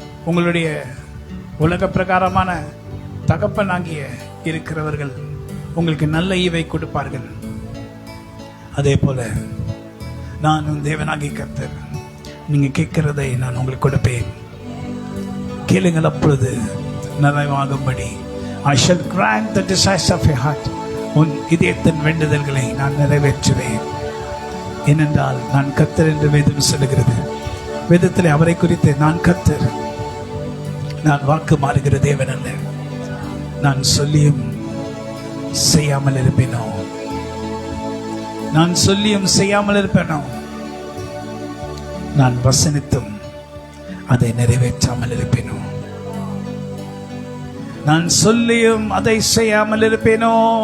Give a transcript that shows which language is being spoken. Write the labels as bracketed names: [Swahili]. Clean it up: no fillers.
[Tamil] உங்களுடைய உலக பிரகாரமான தகப்பனாகிய இருக்கிறவர்கள் உங்களுக்கு நல்ல ஈவை கொடுப்பார்கள். அதே போல நான் தேவனாகிய கர்த்தர், நீங்க கேட்கிறதை நான் உங்களுக்கு கொடுப்பேன். கேளுங்கள், அப்பொழுது நிறைவாகும்படி. [English] I shall grant the desires of your heart. [Tamil] உன் இதயத்தின் வேண்டுதல்களை நான் நிறைவேற்றுவேன். ஏனென்றால் நான் கர்த்தர் என்று வேதம் சொல்லுகிறது. வேதத்தில் அவரை குறித்து நான் கர்த்தர், நான் வாக்கு மாறுகிற தேவன் அல்ல, நான் சொல்லியும் செய்யாமல் இருப்பேனோ, நான் சொல்லியும் செய்யாமல் இருப்பேனோ, நான் வசனித்தும் அதை நிறைவேற்றாமல் இருப்பேனோ, நான் சொல்லியும் அதை செய்யாமல் இருப்பேனோ.